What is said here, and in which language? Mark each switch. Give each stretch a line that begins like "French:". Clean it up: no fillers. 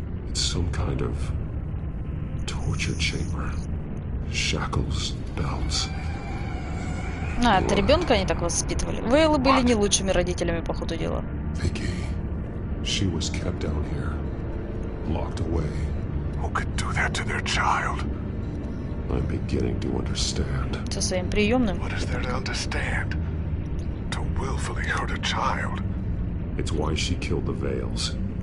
English: It's some kind of torture chamber. Shackles, belts.
Russian: А, это ребенка они так воспитывали. Вейлы были не лучшими родителями, по ходу дела.
English: Vicky. She was kept down here. Locked away. Who could do that to their child? I'm beginning to understand.
Russian: Со своим приемным.
English: What is there to understand? To willfully hurt a child. It's why she killed the Vales.